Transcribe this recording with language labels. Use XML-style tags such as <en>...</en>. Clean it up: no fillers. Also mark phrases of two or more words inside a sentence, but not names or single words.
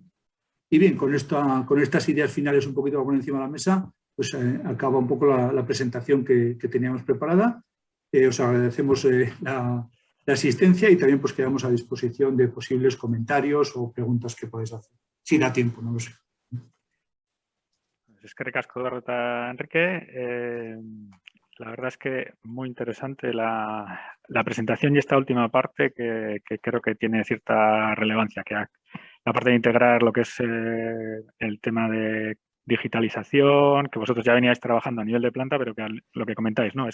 <es>Y bien, con estas ideas finales un poquito por encima de la mesa, pues acaba un poco la presentación que teníamos preparada. Os agradecemos la asistencia y también pues quedamos a disposición de posibles comentarios o preguntas que podéis hacer. Si da tiempo, no lo sé.</es> <eu>Eskerrik asko Berta, Enrique.</eu> <es>La verdad es que muy interesante la presentación y esta última parte que creo que tiene cierta relevancia, que la parte de integrar lo que es el tema de digitalización, que vosotros ya veníais trabajando a nivel de planta, pero que lo que comentáis, ¿no?</es>